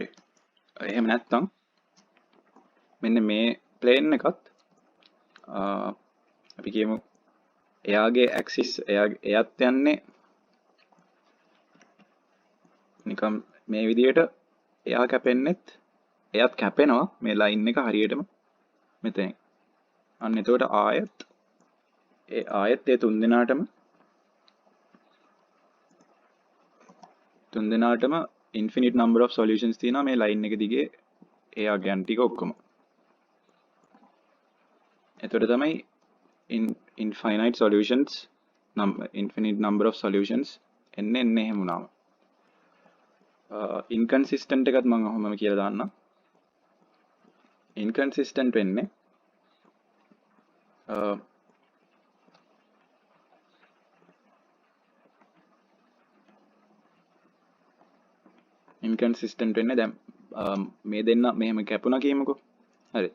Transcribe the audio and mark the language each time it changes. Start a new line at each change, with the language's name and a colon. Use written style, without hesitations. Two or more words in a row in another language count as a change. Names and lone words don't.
Sinhala: එහෙම නැත්නම් මෙන්න මේ ප්ලේන් එකත් අපි කියමු එයාගේ ඇක්සිස් එයත් යන්නේ නිකම් මේ විදිහට එයා කැපෙන්නෙත් එයත් කැපෙනවා මේ ලයින් එක හරියටම මෙතන. අන්න එතකොට ආයෙත් ඒ තුන් දෙනාටම
English: infinite number of solutions
Sinhala: තියෙනවා මේ ලයින් එක දිගේ ඒ අගයන් ටික ඔක්කොම. එතකොට තමයි
English: infinite number of solutions
Sinhala: එන්නේ එහෙම වුණාම. inconsistent එකත් මම ඔහොමම කියලා දාන්නම්. inconsistent වෙන්නේ දැන් මේ දෙන්න මෙහෙම කැපුණා කියමුකෝ. හරි.